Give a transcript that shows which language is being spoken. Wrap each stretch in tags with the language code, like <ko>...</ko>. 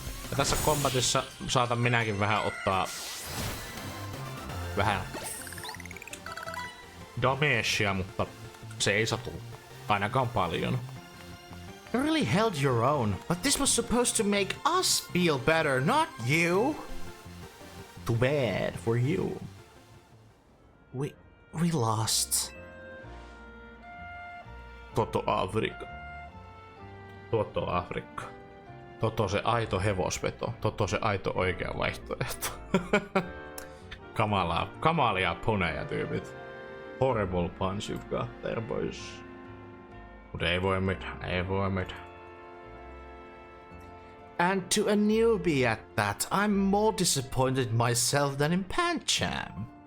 <fi>Ja tässä kombatissa saatan minäkin vähän ottaa vähän damagea, mutta se ei satu ainakaan paljon.</fi> <en>You really held your own, but this was supposed to make us feel better, not you. Too bad for you. We lost.</en> <fi>Toto Afrikka. Toto Afrikka. Toto se aito hevosveto. Toto se aito oikea vaihtoehto. Kamalia poneja tyypit.</fi> <en>Horrible punch you've got there, boys.</en> <fi>Mut ei voi mitään.</fi> <en>And to a newbie at that, I'm more disappointed myself than in Pancham.</en>